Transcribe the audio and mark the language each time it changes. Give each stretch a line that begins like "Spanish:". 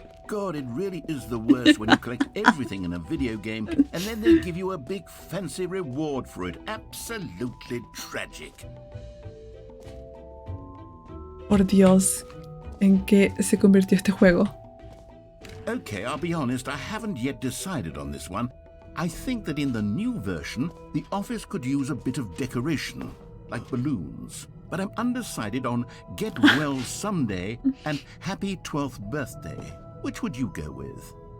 English: God, it really is the worst when you collect everything in a video game and then they give you a big fancy reward for it. Absolutely tragic.
Spanish: Por Dios, ¿en qué se convirtió este juego?
English: Okay, I'll be honest, I haven't yet decided on this one. I think that in the new version, the office could use a bit of decoration, like balloons. But I'm undecided on Get Well Someday and Happy 12th Birthday. Which would you go with?